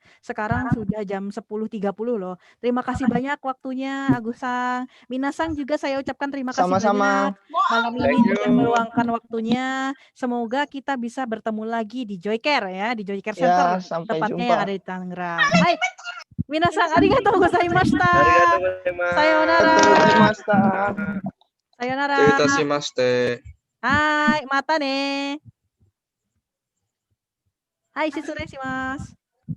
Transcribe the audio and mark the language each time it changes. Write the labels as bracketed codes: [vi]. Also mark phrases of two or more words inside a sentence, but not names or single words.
[id] Sekarang sudah jam 10.30 loh. Terima kasih banyak waktunya Agusang. Minasang juga saya ucapkan terima kasih banyak malam ini sudah meluangkan waktunya. Semoga kita bisa bertemu lagi di Joycare ya, di Joycare Center tepatnya yang ada di Tangerang. [ja] Hai. 皆さんありがとうございました. さようなら。さようなら. はい、またね. はい、失礼します.